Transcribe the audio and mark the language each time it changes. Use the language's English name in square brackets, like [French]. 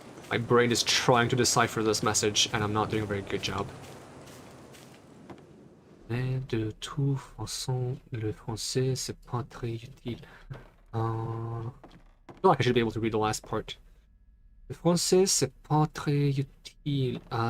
[English] My brain is trying to decipher this message, and I'm not doing a very good job. [French] Mais de toute façon, le français, c'est pas très utile. [English] I feel like I should be able to read the last part. [French] Le français, c'est pas très utile.